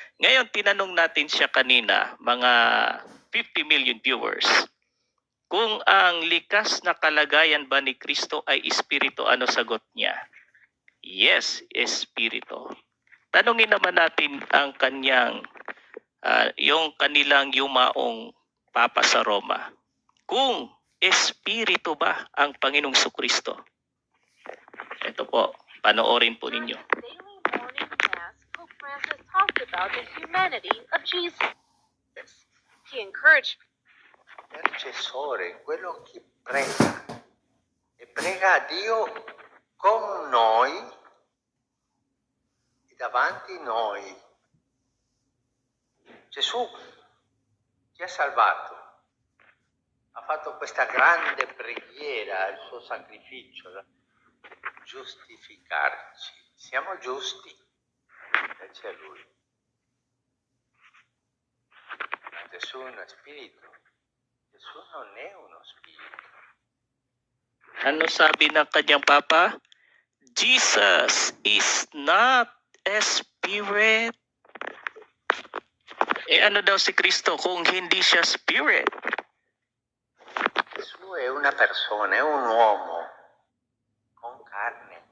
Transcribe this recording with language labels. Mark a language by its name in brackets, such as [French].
[Filipino] Ngayon, tinanong natin siya kanina, mga 50 million viewers, kung ang likas na kalagayan ba ni Kristo ay Espiritu, ano sagot niya? Yes, Espiritu. Tanungin naman natin ang kanyang, yung kanilang yumaong Papa sa Roma. Kung Espiritu ba ang Panginoong Kristo? Ito po, panoorin po ninyo. [English] Daily morning mass, Pope Francis talked about the humanity of Jesus. He encouraged [Italian] Intercessore, quello che prega e prega a Dio con noi e davanti noi. Gesù ci ha salvato, ha fatto questa grande preghiera, il suo sacrificio, giustificarci. Siamo giusti. c'è lui. Gesù è uno spirito. Gesù non è uno spirito. [Filipino] Ano sabi ng kanyang papa? [English] Jesus is not a spirit. [Filipino] Ano daw si Kristo kung hindi siya spirit? [Italian] Gesù è una persona, è un uomo con carne.